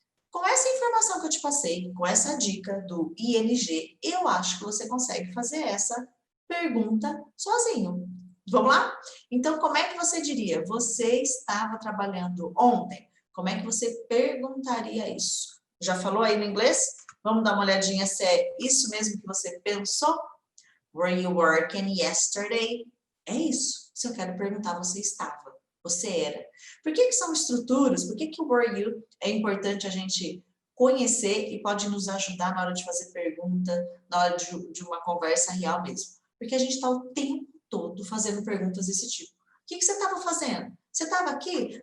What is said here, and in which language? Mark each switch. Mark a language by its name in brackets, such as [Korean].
[Portuguese] Com essa informação que eu te passei, com essa dica do ING, eu acho que você consegue fazer essa pergunta sozinho. Vamos lá? Então, como é que você diria? Você estava trabalhando ontem? Como é que você perguntaria isso? Já falou aí no inglês? Vamos dar uma olhadinha se é isso mesmo que você pensou? [English] Were you working yesterday? [Portuguese] É isso. Se eu quero perguntar, você estava. Você era. Por que são estruturas? Por que o were you é importante a gente conhecer e pode nos ajudar na hora de fazer pergunta, na hora de uma conversa real mesmo? Porque a gente está o tempo todo fazendo perguntas desse tipo. O que você estava fazendo? Você estava aqui?